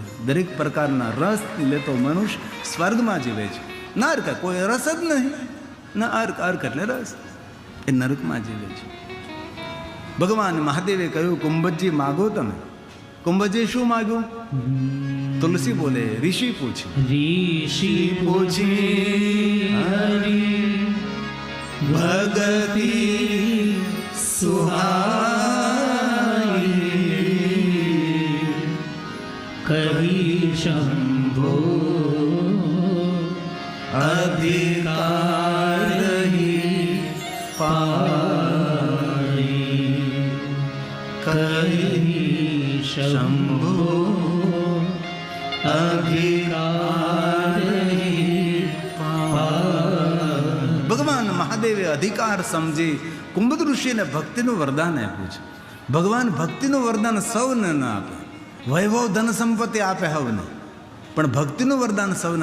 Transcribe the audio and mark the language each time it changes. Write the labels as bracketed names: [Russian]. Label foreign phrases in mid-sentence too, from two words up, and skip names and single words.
[Gujarati] દરેક પ્રકારના રસ લેતો મનુષ્ય સ્વર્ગમાં જીવે છે. નરક કોઈ રસ જ નહીં, ન અર્ક એટલે રસ, એ નરકમાં જીવે છે. ભગવાન મહાદેવે કહ્યું કુંભજી માગો તમે. કુંભજી શું માગ્યું? તુલસી બોલે ઋષિ પૂછ્યું. [Awadhi] ऋषि पूछे हरि भगति सुहाई कही शंभो अधिकार पाई कही शंभो [Gujarati] ભગવાન મહાદેવે અધિકાર સમજી કુંભદ ઋષિને ભક્તિનું વરદાન આપ્યું છે. ભગવાન ભક્તિનું વરદાન સૌને ન આપે, વૈભવ ધન સંપત્તિ આપે સૌને, પણ ભક્તિનું વરદાન સૌને.